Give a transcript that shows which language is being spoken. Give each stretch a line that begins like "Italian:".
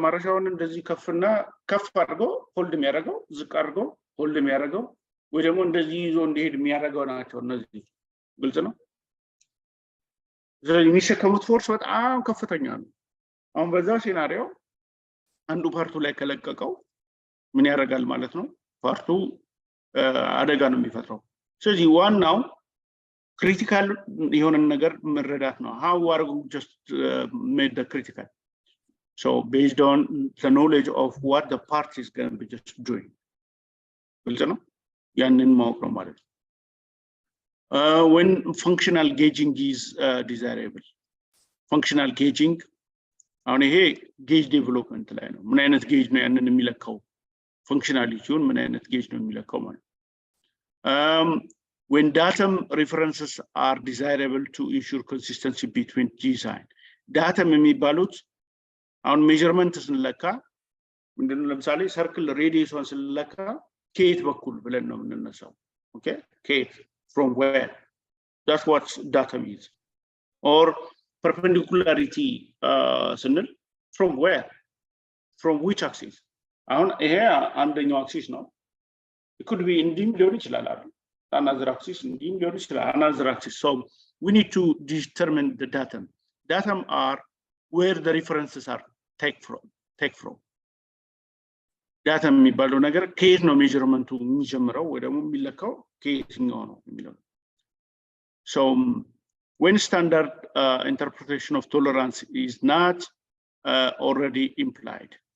Amharic: ለማረሻውን እንደዚህ ከፍና ከፍ አድርጎ ሆልድ የሚያደርገው ዝቅ አድርጎ ሆልድ የሚያደርገው ወይ ደግሞ እንደዚህ ይዞ እንዲሄድ የሚያደርገው ናቸው እነዚህ። ግልጽ ነው። ስለዚህ የሚሸከሙት ፎርስ በጣም ከፍተኛ ነው። አሁን በዛ ሲናሪዮ አንዱ ፓርቱ ላይ ከለቀቀው ምን ያደርጋል ማለት ነው? ፓርቱ አደጋ ነው የሚፈጥረው። ስለዚህ ዋናው ክሪቲካል የሆነ ነገር መረዳት ነው።
English: how are we just made the critical? So based on the knowledge of what the part is going to be just doing.
Amharic: ግልጽ ነው። ያንን ማወቅ ነው ማለት ነው።
English: When functional gauging is desirable.
Amharic: Functional gauging አሁን ይሄ ጌጅ ዴቨሎፕመንት ላይ ነው። ምን አይነት ጌጅ ነው ያንን የሚለካው? functionalityውን ምን አይነት ጌጅ ነው የሚለካው ማለት ነው።
English: When datum references are desirable to ensure consistency between design.
Amharic: datum የሚባሉት አሁን ሜዠርመንት ስንለካ ምንድነው? ለምሳሌ ሰርክል ሬዲየሱን ስንለካ ከየት በኩል ብለን ነው የምንነሳው? ኦኬ ከየት
English: from where? That's what datum is. Or perpendicularity ስንል from where? From which axis?
Amharic: አሁን ይሄ አንደኛው አክሲስ ነው።
English: it could be
Amharic: እንዲህም ሊሆን ይችላል አይደል?
English: another axis
Amharic: እንዲህም ሊሆን ይችላል
English: another axis. So we need to determine the datum. Datum are where the references are take from.
Amharic: datum የሚባለው ነገር ከየት ነው ሜዠርመንቱ የሚጀምረው ወይ ደግሞ የሚለካው ከየትኛው ነው የሚለው።
English: So when standard interpretation of tolerance is not already implied.